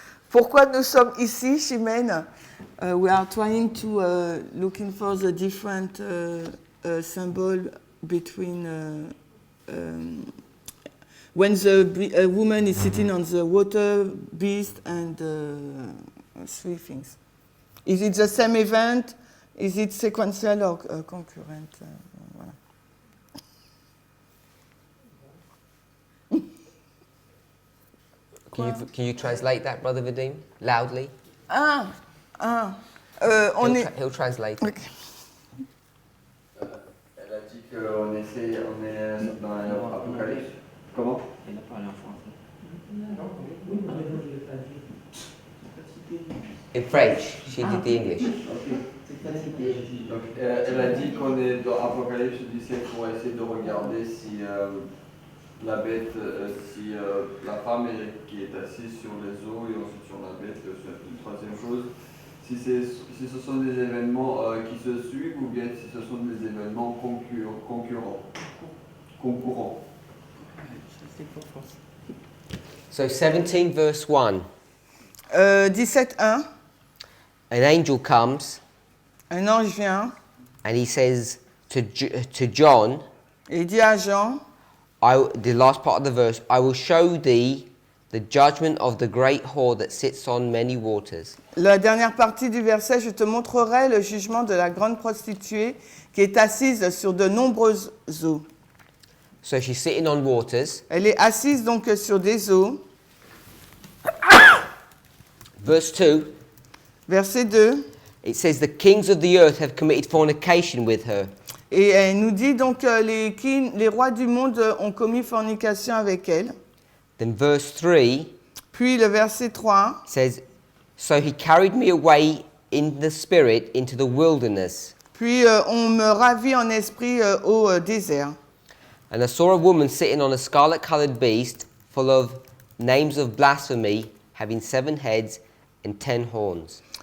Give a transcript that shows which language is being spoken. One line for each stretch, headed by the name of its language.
French: Pourquoi nous sommes ici, Chimène?
English: We are trying to looking for the different symbol between when the woman is sitting on the water beast and three things. Is it the same event? Is it sequential or concurrent?
French: Voilà.
English: Can you translate that, Brother Vadim, loudly? He'll translate it. Okay.
French: Elle a dit qu'on est dans l'Apocalypse. Comment? Il a parlé en français.
English: In French, she did the English.
French: Donc, elle a dit qu'on est dans Apocalypse 17 pour essayer de regarder si la bête, si la femme qui est assise sur les eaux et ensuite sur la bête, une troisième chose, si ce sont des événements qui se suivent ou bien si ce sont des événements concurrents.
English: So 17 verse 1. 17.1. An angel comes
French: Un ange vient
English: and he says to John,
French: et il dit à Jean,
English: the last part of the verse, I will show thee the judgment of the great whore that sits on many waters.
French: la dernière partie du verset, je te montrerai le jugement de la grande prostituée qui est assise sur de nombreuses eaux.
English: So she's sitting on waters.
French: Elle est assise donc sur des eaux.
English: Verse 2,
French: Verset 2.
English: it says the kings of the earth have committed fornication with her.
French: Et elle nous dit donc les rois du monde ont commis fornication avec elle.
English: Then verse 3
French: Puis le verset 3.
English: says, so he carried me away in the spirit into the wilderness.
French: Puis on me ravit en esprit au désert.
English: And I saw a woman sitting on a scarlet-coloured beast full of names of blasphemy, having 7 heads and 10 horns.